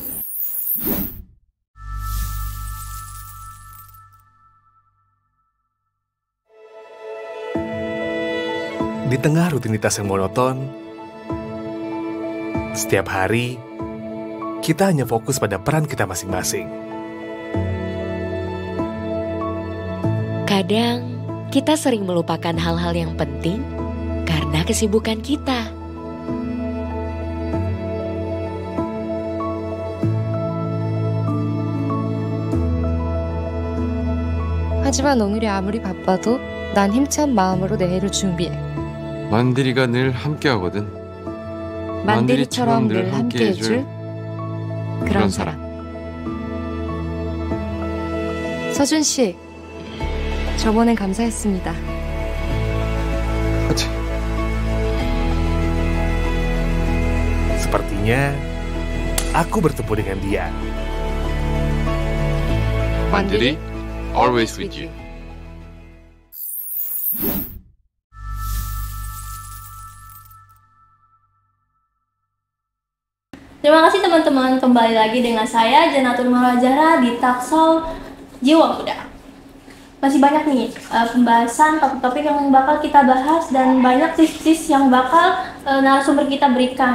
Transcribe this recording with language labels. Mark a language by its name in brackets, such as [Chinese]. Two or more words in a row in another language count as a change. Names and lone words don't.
[Indonesian] Di tengah rutinitas yang monoton, setiap hari, kita hanya fokus pada peran kita masing-masing. Kadang, kita sering melupakan hal-hal yang penting karena kesibukan kita. [Korean] 하지만 오늘이 아무리 바빠도 난 힘찬 마음으로 내일을 준비해. 만디리가 늘 함께하거든. 만디리처럼 늘 함께해줄 그런 사람. 서준 씨, 저번엔 감사했습니다. [Indonesian] Sepertinya, aku bertemu dengan dia. [English] 만디리, always with you. [Indonesian] Terima kasih teman-teman, kembali lagi dengan saya Janatul Marajara di Taksol Jiwa Muda. Masih banyak nih pembahasan topik-topik yang bakal kita bahas dan banyak tips-tips yang bakal narasumber kita berikan.